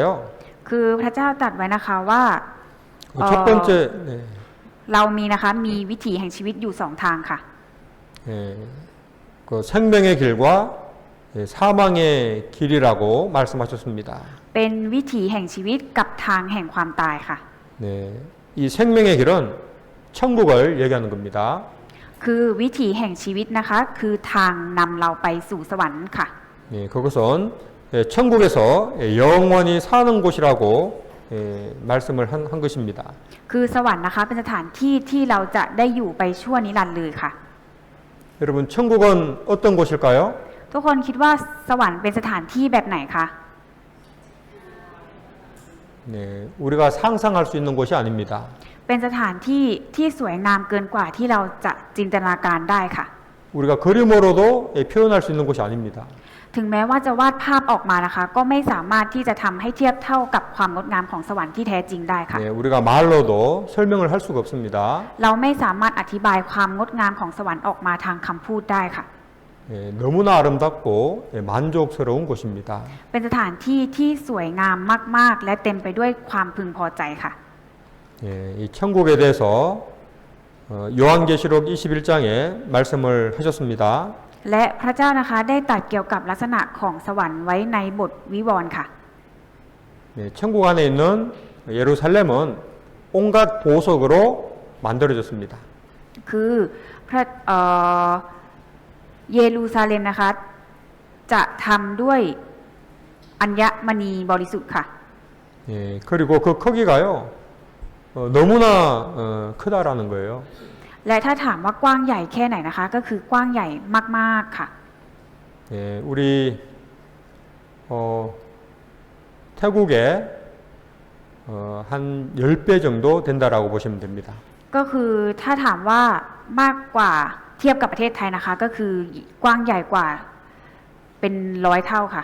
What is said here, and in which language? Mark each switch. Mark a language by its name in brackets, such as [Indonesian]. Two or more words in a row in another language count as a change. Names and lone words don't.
[Thai] คือพระเจ้าตรัสไว้นะคะว่า [Korean] 첫 번째 [Thai] เรามีนะคะมีวิถีแห่งชีวิตอยู่สองทางค่ะ [Korean] 그 생명의 길과 사망의 길이라고 말씀하셨습니다. [Thai] เป็นวิถีแห่งชีวิตกับทางแห่งความตายค่ะ [Korean] 네, 이 생명의 길은 천국을 얘기하는 겁니다. [Thai] คือวิถีแห่งชีวิตนะคะคือทางนำเราไปสู่สวรรค์ค่ะ [Korean] 예, 예, 그것은 천국에서 영원히 사는 곳이라고 말씀을 한 것입니다. [Thai] คือสวรรค์นะคะเป็นสถานที่ที่เราจะได้อยู่ไปชั่วนิรันดร์เลยค่ะ [Korean] 여러분 천국은 어떤 곳일까요? [Thai] ทุกคนคิดว่าสวรรค์เป็นสถานที่แบบไหนคะ [Korean] 네, 우리가 상상할 수 있는 곳이 아닙니다. [Thai] เป็นสถานที่ที่สวยงามเกินกว่าที่เราจะจินตนาการได้ค่ะ [Korean] 우리가 그림으로도 표현할 수 있는 곳이 아닙니다. [Thai] ถึงแม้ว่าจะวาดภาพออกมานะคะ ก็ไม่สามารถที่จะทำให้เทียบเท่ากับความงดงามของสวรรค์ที่แท้จริงได้ค่ะ [Korean] 네, 우리가 말로도 설명을 할 수가 없습니다. [Thai] เราไม่สามารถอธิบายความงดงามของสวรรค์ออกมาทางคำพูดได้ค่ะ [Korean] 너무나 아름답고 만족스러운 곳입니다. [Thai] เป็นสถานที่ที่สวยงามมากๆ และเต็มไปด้วยความพึงพอใจค่ะ [Korean] 이 천국에 대해서 요한계시록 21장에 말씀을 하셨습니다. [Thai] และพระเจ้านะคะได้ตรัสเกี่ยวกับลักษณะของสวรรค์ไว้ในบทวิวรณ์ค่ะ [Korean] 천국 안에 있는 예루살렘은 온갖 보석으로 만들어졌습니다. [Thai] คือพระเยรูซาเล็มนะคะจะทำด้วยอัญมณีบริสุทธิ์ค่ะ [Korean] 그리고 그 크기가요 너무나 크다라는 거예요. [Thai] และถ้าถามว่ากว้างใหญ่แค่ไหนนะคะก็คือกว้างใหญ่มากๆค่ะ [Korean] 우리 태국에 한 10배 정도 된다라고 보시면 됩니다. [Thai] ก็คือถ้าถามว่ามากกว่าเทียบกับประเทศไทยนะคะก็คือกว้างใหญ่กว่าเป็น100 เท่าค่ะ